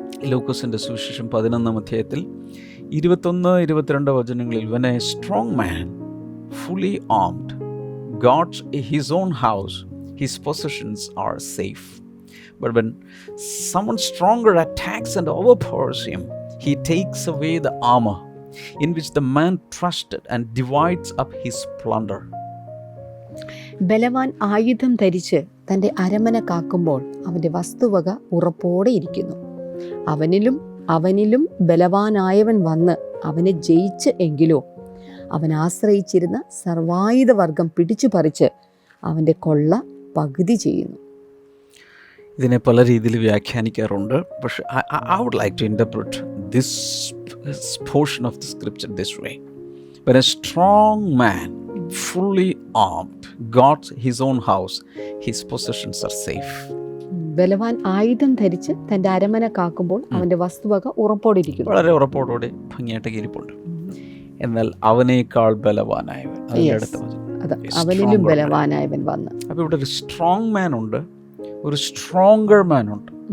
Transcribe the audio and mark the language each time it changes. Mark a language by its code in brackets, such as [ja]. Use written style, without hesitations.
[ml] ലൂക്കോസിൻ്റെ സുവിശേഷം 11-ാം അധ്യായത്തിൽ 21-22 വചനങ്ങളിൽ, [en] when a strong man fully armed guards his own house, his possessions are safe. But when someone stronger attacks and overpowers him, he takes away the armor in which the man trusted and divides up his plunder. [ml] ബലവാൻ ആയുധം ധരിച്ച് തൻ്റെ അരമന കാക്കുമ്പോൾ അവൻ്റെ വസ്തുവക ഉറപ്പോടെ ഇരിക്കുന്നു. അവനിലും ബലവാനായവൻ വന്ന് അവനെ ജയിച്ച് എങ്കിലോ അവൻ ആശ്രയിച്ചിരുന്ന സർവായുധ വർഗം പിടിച്ചു പറിച്ച് അവൻ്റെ കൊള്ള പകുതി ചെയ്യുന്നു. ഇതിനെ പല രീതിയിൽ വ്യാഖ്യാനിക്കാറുണ്ട്. [en] പക്ഷേ I would like to interpret this portion of the scripture this way. When a strong man, fully armed, guards his own house, his possessions are safe. [ml] ബലവാൻ ആയുധം ധരിച്ച് തൻ്റെ അരമന കാക്കുമ്പോൾ അവൻ്റെ വസ്തുവക ഉറപ്പോടെ ഇരിക്കുന്നു. വളരെ ഉറപ്പോടെ ഭംഗിയായിട്ട് ഇരിപ്പുണ്ട്. എന്നാൽ അവനേക്കാൾ ബലവാനായവൻ, അവനിലും ബലവാനായവൻ വന്ന്. അപ്പോൾ ഇവിടെ ഒരു സ്ട്രോങ് മാൻ ഉണ്ട്, ഒരു സ്ട്രോങ്ങർ മാൻ ഉണ്ട്.